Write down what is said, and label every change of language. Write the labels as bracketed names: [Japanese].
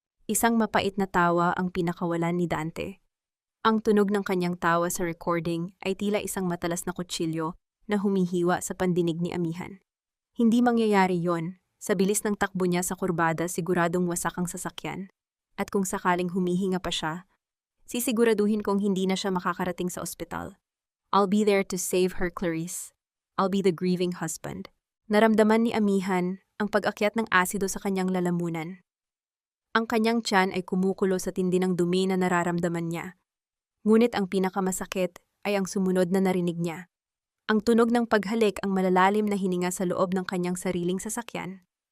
[Filipino] Isang mapait na tawa ang pinakawalan ni Dante. Ang tunog ng kanyang tawa sa recording ay tila isang matalas na kutsilyo na humihiwa sa pandinig ni amihan. Hindi mangyayari yon. Sa bilis ng takbo niya sa kurbada, siguradong wasak ang sasakyan. At kung sakaling humihinga pa siya, sisiguraduhin kong hindi na siya makakarating sa ospital. [English] I'll be there to save her, Clarice. I'll be the grieving husband. [Filipino] Naramdaman ni amihan ang pag-akyat ng asido sa kanyang lalamunan. Ang kanyang tiyan ay kumukulo sa tindi ng dumi na nararamdaman niya. Ngunit ang pinakamasakit ay ang sumunod na narinig niya. Ang tunog ng paghalik, ang malalalim na hininga sa loob ng kanyang sariling sasakyan.